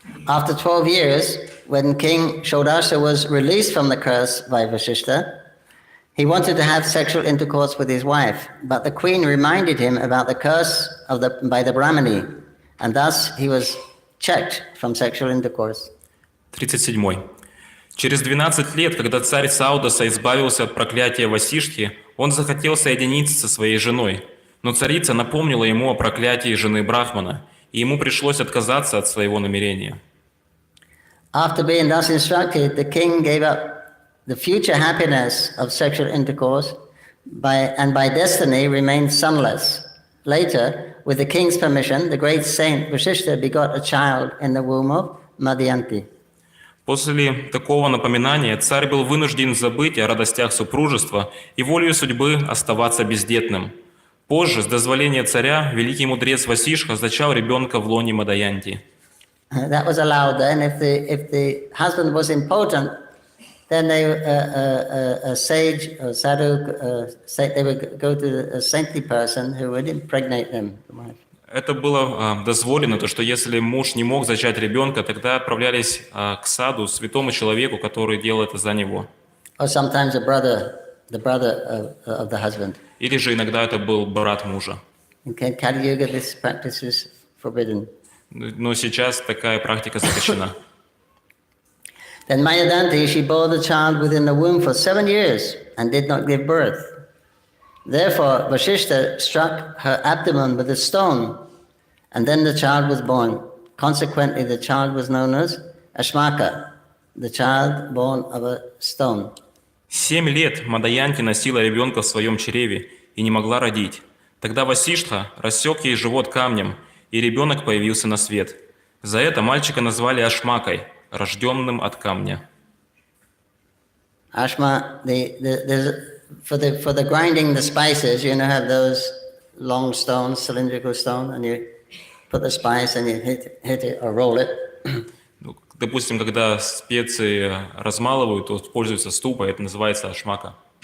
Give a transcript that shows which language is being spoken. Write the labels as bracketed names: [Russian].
[English] After 12 years, when King Shodasha was released from the curse by Vasishta, he wanted to have sexual intercourse with his wife, but the queen reminded him about the curse by the Brahmani, and thus he was checked from sexual intercourse. 37. [Russian] Через 12 лет, когда царь Саудаса избавился от проклятия Васиштхи, он захотел соединиться со своей женой, но царица напомнила ему о проклятии жены Брахмана, и ему пришлось отказаться от своего намерения. [English] After being thus instructed, the king gave up the future happiness of sexual intercourse and by destiny remained sonless. Later, with the king's permission, the great saint Vasishta begot a child in the womb of Madhyanti. [Russian] После такого напоминания царь был вынужден забыть о радостях супружества и волею судьбы оставаться бездетным. Позже, с дозволения царя, великий мудрец Васишха зачал ребенка в лоне Мадхянти. [English] That was allowed then. If the husband was impotent, then a sage or sadhu, they would go to a saintly person who would impregnate them. [Russian] Это было дозволено, то что если муж не мог зачать ребенка, тогда отправлялись к саду, святому человеку, который делал это за него. [English] Or sometimes the brother of the husband. [Russian] Или же иногда это был брат мужа. [English] In Kali Yuga, this practice is forbidden. [Russian] Но сейчас такая практика запрещена. [English] Then Mayadanti, she bore the child within the womb for 7 years and did not give birth. Therefore, Vasishta struck her abdomen with a stone, and then the child was born. Consequently, the child was known as Ashmaka, the child born of a stone. [Russian] 7 лет Мадхянти носила ребенка в своем чреве и не могла родить. Тогда Васиштха рассек ей живот камнем, и ребенок появился на свет. За это мальчика назвали Ашмакой, рожденным от камня. [English] Ashma, for the grinding the spices, you know, have those long stones, cylindrical stone, and you put the spice and you hit it or roll it. [Russian] Допустим, когда специи размалывают, то используется ступа, это называется ашмака.